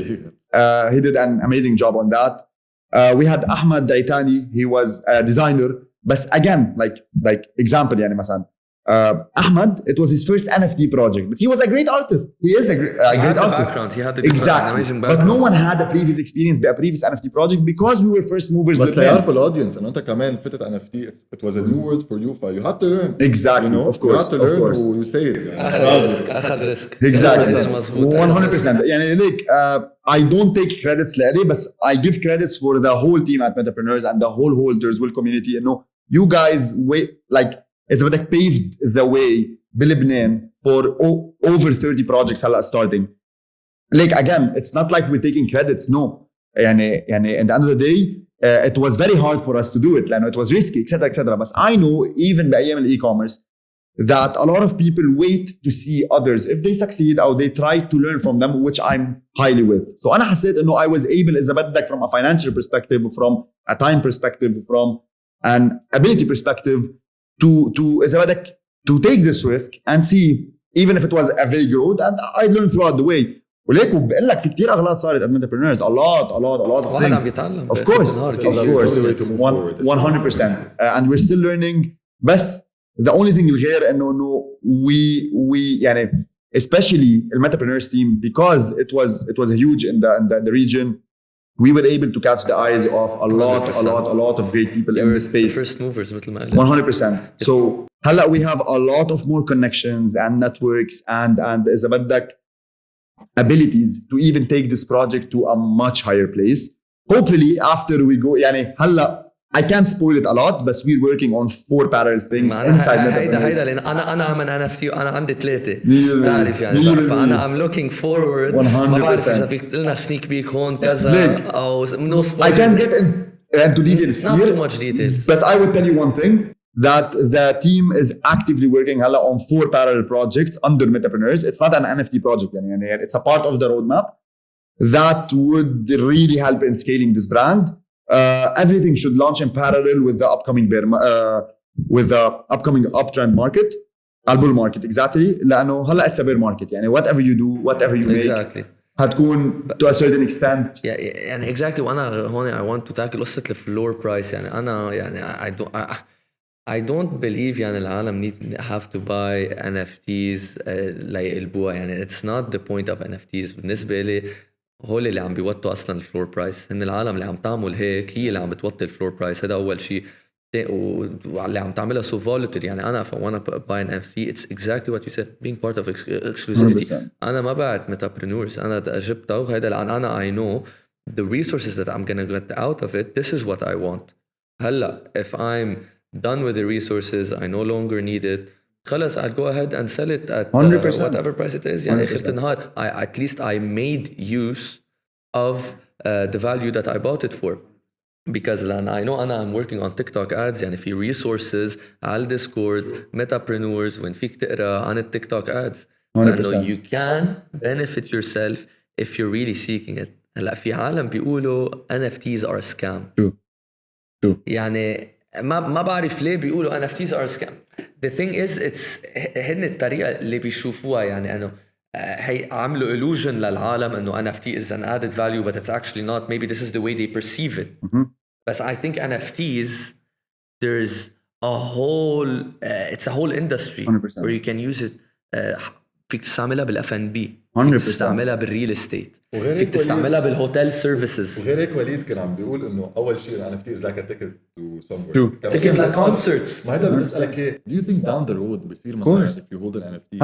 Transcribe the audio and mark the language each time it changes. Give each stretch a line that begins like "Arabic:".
English: He did an amazing job on that. We had Ahmed Daitani, he was a designer. But again, like example,
Arabic: يعني مثلا
English: Ahmed, it was his first NFT project, but he was a great artist. He is a great artist. He had exactly. an amazing background. But no one had a previous experience by a previous NFT project because we were first movers.
Arabic: بس يعرفوا الأودينس إنه أنت كمان فتت NFT.
English: It was a new word for you, so you had to learn. Exactly. You know, of course. You had to learn. Of course. You say it.
Arabic: أخذ ريسك.
English: Exactly. 100%.
Arabic: يعني
English: like I don't take credits
Arabic: لألي,
English: but I give credits for the whole team at Metapreneurs and the whole holders, whole community. You know, you guys it's
Arabic: بدك
English: paved the way
Arabic: بلبنان
English: for over 30 projects
Arabic: هلا
English: starting. Like again, it's not like we're taking credits. No.
Arabic: يعني
English: at the end of the day, it was very hard for us to do it. It was risky, etc., etc. But I know even
Arabic: بأيام
English: e-commerce that a lot of people wait to see others if they succeed or they try to learn from them, which I'm highly with. So
Arabic: أنا حسيت إنه
English: I was able
Arabic: إذا بدك
English: from a financial perspective, from a time perspective, from an ability perspective to إذا بدك to take this risk and see even if it was a vague road, and I learned throughout the way.
Arabic: وليك بقول لك في كتير أغلاط صارت
English: at Metapreneurs, a lot of things. Of course, 100%. And we're still learning.
Arabic: بس
English: the only thing
Arabic: الغير إنه
English: we
Arabic: يعني
English: especially the Metapreneurs team, because it was huge in the region. We were able to catch the eyes of a lot of great people in this space. First movers
Arabic: مثل ما قلت.
English: 100%. So
Arabic: هلا
English: we have a lot of more connections and networks and
Arabic: إذا بدك
English: abilities to even take this project to a much higher place. Hopefully after we go,
Arabic: يعني هلا
English: I can't spoil it a lot, but we're working on 4 parallel things inside Metapreneurs.
Arabic: هيدا لأن أنا عمل NFT وأنا عندي 3. تعرف يعني فأنا
English: I'm looking forward. 100%.
Arabic: ما بعرف إذا فيك لنا sneak peek هون كذا أو
English: no spoilers. I can't get into details Not here, too much details. but I will tell you one thing, that the team is actively working
Arabic: هلا
English: on 4 parallel projects under Metapreneurs. It's not an NFT project,
Arabic: يعني
English: it's a part of the roadmap that would really help in scaling this brand. Everything should launch in parallel with the upcoming uptrend market, bull market exactly.
Arabic: لأنه هلا
English: it's a bear market.
Arabic: يعني
English: whatever you do, whatever you make, exactly.
Arabic: هتكون
English: to a certain extent.
Arabic: يعني
English: exactly.
Arabic: وأنا هون
English: I want to tackle
Arabic: قصة الفلور برايس. يعني أنا يعني
English: I don't believe
Arabic: يعني العالم
English: have to buy NFTs
Arabic: ليقلبوها. يعني
English: it's not the point of NFTs.
Arabic: بالنسبة لي هول اللي عم بيوطوا اصلا الفلور برايس، هن العالم اللي عم تعمل هيك هي اللي عم بتوطي الفلور برايس. هذا اول شيء. واللي عم تعملها
English: so volatile.
Arabic: يعني انا
English: if I want to buy an NFT, it's exactly what you said, being part of exclusivity. 100%.
Arabic: انا ما بعت Metapreneurs، انا جبتها وهذا لان انا
English: I know the resources that I'm gonna get out of it. This is what I want.
Arabic: هلا
English: if I'm done with the resources, I no longer need it,
Arabic: خلص
English: I'll go ahead and sell it at 100%. whatever price it is.
Arabic: يعني آخر النهار
English: at least I made use of the value that I bought it for. Because I know I'm working on TikTok ads.
Arabic: يعني في resources على Discord Metapreneurs وين فيك تقرأ عن التيك ads.
English: 100%. You can benefit yourself if you're really seeking it.
Arabic: هلا في عالم بيقولوا
English: NFTs are a scam. True.
Arabic: يعني ما بعرف ليه بيقولوا
English: NFTs are a scam. The thing is
Arabic: هن الطريقة اللي بيشوفوها. يعني أنه هي عملوا
English: illusion
Arabic: للعالم أنه
English: NFT is an added value, but it's actually not. Maybe this is the way they perceive it. But I think NFTs, there's a whole it's a whole industry 100%. where you can use it.
Arabic: فيك تستعملها بالFNB،
English: 100%.
Arabic: فيك تستعملها بالريل استيت، فيك تستعملها بالهوتيل سيرفيسز. وغير هيك وليد كان عم بيقول انه اول شيء ال NFT
English: is like a ticket to somewhere. ticket لconcerts.
Arabic: ما هذا بدي اسالك ايه،
English: do you think down the road
Arabic: بصير مثلا
English: if you hold an NFT